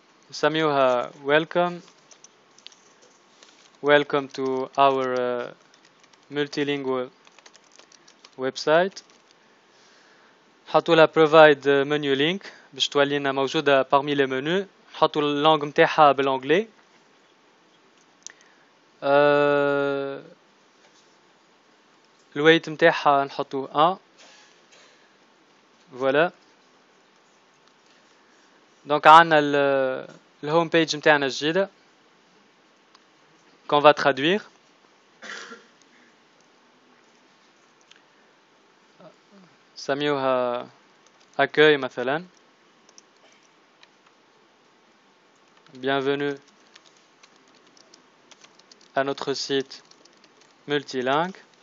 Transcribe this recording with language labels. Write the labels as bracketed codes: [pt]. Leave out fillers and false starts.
[ar] نسميوها [en] welcome to our multilingual website. [ar] نحطوا لها [en] provide menu link [ar] باش تولي لنا موجوده [fr] parmi les menus. [ar] نحطوا اللونغ نتاعها بالانجلي. الويت نتاعها نحطوه 1. فوالا. دونك عندنا الهوم بيج نتاعنا الجديده [fr] qu'on va traduire. [ar] سميوها accueil مثلا. [fr] Bienvenue à notre site multilingue.